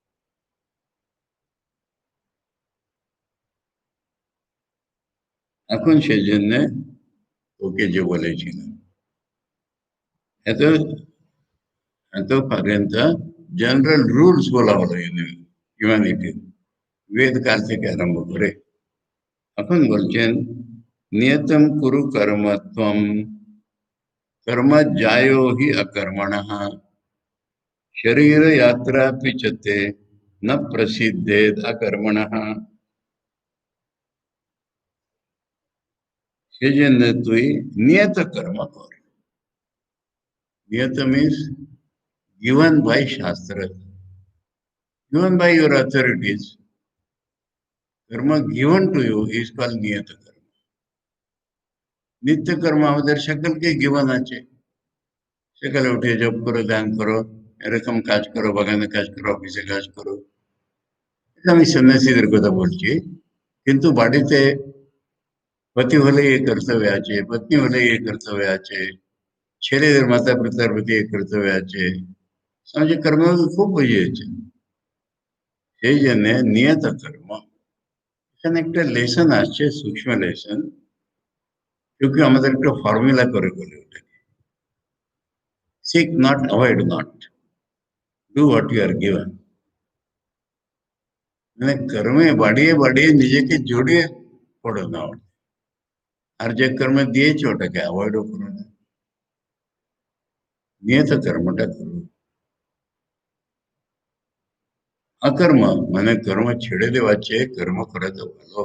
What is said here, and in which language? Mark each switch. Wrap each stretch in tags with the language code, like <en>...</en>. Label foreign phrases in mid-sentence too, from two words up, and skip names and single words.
<bn>এখন সেই জন্য ওকে যে বলেছিলাম, এত এত পর্যন্ত জেনারেল রুলস বলা হলো হিউম্যানিটি, বেদ কাল থেকে আরম্ভ করে। এখন বলছেন</bn> <sa>নিয়তম কুরু কর্মত্বম, कर्म जायो हि अकर्मण, शरीर यात्रा पिचते न प्रसिद्धेद अकर्मण।</sa> <bn>সেজন্য তুই নিয়ত কর্ম কর।</bn> <en>নিয়ত means given by shastra, given by your authorities, karma given to you is called</en> <bn>নিয়ত কর্ম। নিত্য কর্ম আমাদের সকলকে given আছে, সকালে উঠে জব করো, ধ্যান করো, এরকম কাজ করো, বাগানে কাজ করো, অফিসে কাজ করো। এটা আমি সন্ন্যাসীদের কথা বলছি, কিন্তু বাড়িতে पति হলে এই কর্তব্য আছে, পত্নী হলে এই কর্তব্য আছে, ছেলেদের মাতা পিতার প্রতি এই কর্তব্য আছে। সমাজে কর্ম খুব বুঝিয়েছে, সেই জন্য নিয়ত কর্ম। এখানে একটা লেসন আসছে, সূক্ষ্ম লেসন, কিন্তু আমাদের একটা ফর্মুলা করে বলে ওটাকে,</bn> <en>Seek not, avoid not, do what you are given.</en> <bn>মানে কর্মে বাড়িয়ে বাড়িয়ে নিজেকে জড়িয়ে পড়ো না, আর যে কর্ম দিয়েছে ওটাকে অ্যাভয়েডও করো না, নিয়ত কর্মটা করো। অকর্ম মানে কর্ম ছেড়ে দেওয়ার চেয়ে কর্ম করা তো ভালো।</bn>